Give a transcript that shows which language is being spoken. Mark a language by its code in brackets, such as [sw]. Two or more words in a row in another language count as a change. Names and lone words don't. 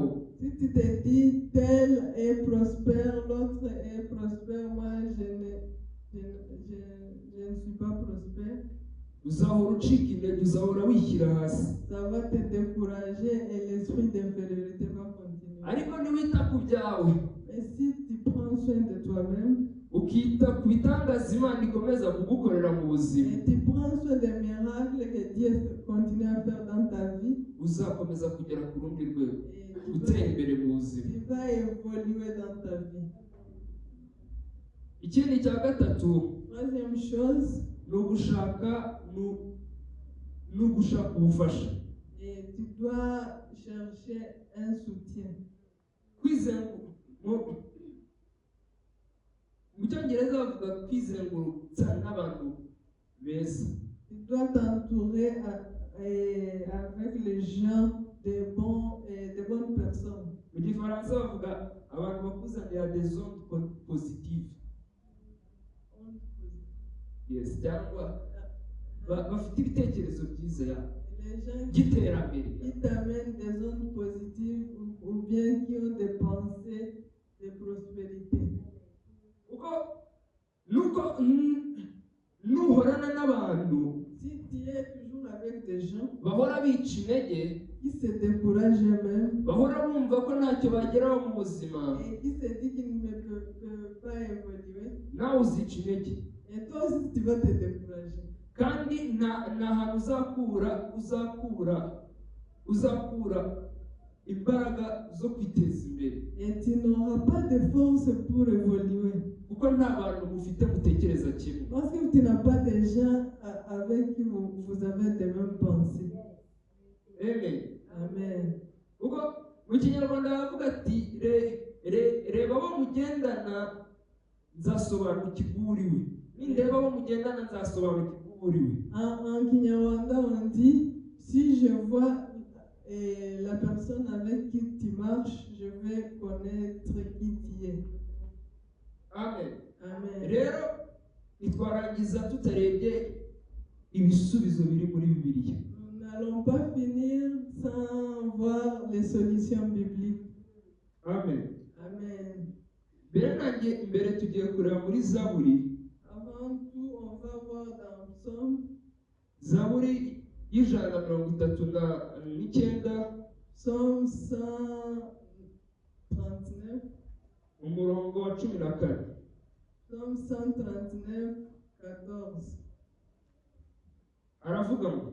[fr] Si tu te dis tel est prospère, l'autre est prospère, moi je ne suis pas prospère, [rw] uzahora ucika intege, uzahora wishyira hasi. [fr] ça va te décourager et l'esprit d'infériorité va continuer. [rw] ariko niwita ku byawe, [fr] Et si tu prends soin de toi-même, [rw] ukita ku bitangaza Imana ikomeza kugukorera mu buzima, [fr] et tu prends soin des miracles que Dieu continue à faire dans ta vie, [rw] uzakomeza kugera ku rundi rwego, [fr] et [rw] gutera imbere mu buzima. [fr] tu vas évoluer dans ta vie. [rw] ikindi cya gatatu [fr] Troisième chose, [rw] ni ugushaka ubufasha. [fr] et tu dois chercher un soutien. [rw] mu cyongereza bavuga kwizengurutsa n'abantu beza. [fr] Tu dois t'entourer avec les gens de bonnes personnes. [rw] mu gifaransa bavuga abantu bakuzanira [fr] des ondes positives. [rw] yes, cyangwa bafite ibitekerezo byiza [fr] Les gens [rw] by'iterambere. [fr] qui t'amènent des ondes positives ou bien qui ont des pensées de prospérité. [rw] nuko nuhorana n'abantu [fr] Si tu es toujours avec des gens [rw] bahora bica intege, [fr] qui se découragent eux-mêmes [rw] bahora bumva ko ntacyo bageraho mu buzima, [fr] et qui se disent qu'ils ne peuvent pas évoluer, [rw] nawe uzica intege. [fr] et toi aussi tu vas te décourager. [rw] kandi nta hantu uzakura imbaraga zo kwiteza imbere, [fr] Et tu n'auras pas de force pour évoluer. [rw] kuko nta bantu mufite mutekereza kimwe. [fr] Parce que tu n'as pas de gens avec qui vous avez les mêmes pensées. [rw] Amen. [fr] Amen. [rw] kuko mu kinyarwanda bavuga ati reba abo mugendana nzasobanukirwa uriwe, nindeba abo mugendana nzasobanukirwa uriwe. [fr] En Kinyarwanda, on dit, si je vois la personne avec qui tu marches, je vais connaître qui tu es. [rw] amen. [fr] Amen. [rw] Rero ntitwarangiza tutarebye ibisubizo biri muri Bibiliya. [fr] Nous n'allons pas finir sans voir les solutions bibliques. [rw] Amen. [fr] Amen. [rw] Mbere tugiye kureba muri Zaburi. [fr] Avant tout, on va voir dans Psaume. [rw] Zaburi y'ijana na mirongo itatu n'icyenda. [fr] Psaume 139. [rw] Umurongo wa 14. [fr] Psaume 139, 14. [rw] Aravuga ngo